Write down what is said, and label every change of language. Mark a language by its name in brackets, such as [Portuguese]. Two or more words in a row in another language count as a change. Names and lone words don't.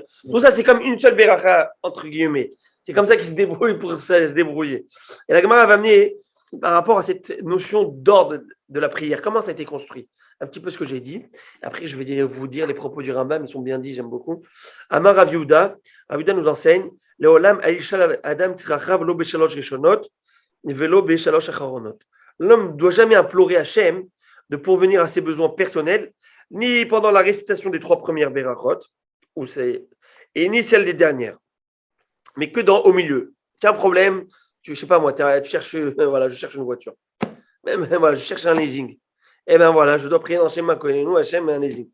[French] Tout ça, c'est comme une seule Beracha, entre guillemets. C'est comme ça qu'il se débrouille pour se débrouiller. Et la Gemara va amener par rapport à cette notion d'ordre de la prière, comment ça a été construit? Un petit peu ce que j'ai dit. Après, je vais vous dire les propos du Rambam, ils sont bien dits, j'aime beaucoup. [Hebrew] אמר רב יהודה [French] nous enseigne [Hebrew] לעולם אל ישאל אדם צרכיו לא בשלש ראשונות ולא בשלש אחרונות. [French] L'homme ne doit jamais implorer Hachem de pourvenir à ses besoins personnels, ni pendant la récitation des 3 premières Berachot, et ni celle des dernières, mais que au milieu. Tu as un problème, je sais pas moi, tu cherches, je cherche une voiture. Voilà, je cherche un leasing. Eh bien voilà, je dois prier dans [Hebrew] שמע קולנו, [French] Hachem, un leasing.